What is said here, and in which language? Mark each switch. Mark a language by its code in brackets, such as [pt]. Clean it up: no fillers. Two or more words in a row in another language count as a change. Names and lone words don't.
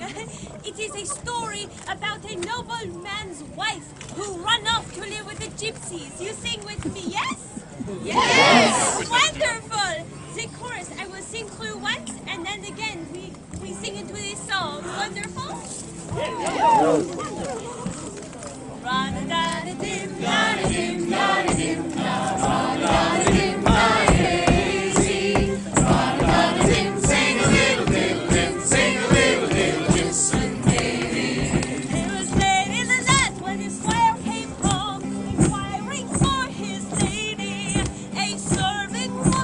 [en] It is a story about a nobleman's wife who ran off to live with the gypsies. You sing with me, yes? Yes! Wonderful! The chorus, I will sing through once, and then again we sing into this song. Wonderful? Run-a-da-da-dim, da-da-dim, da-da-dim, da-da-dim, da-da-daisy. Run-a-da-da-dim, sing a little diddle-dim, sing a little diddle-dim, sing baby. It was late in the night when his squire came home, inquiring for his lady. A servant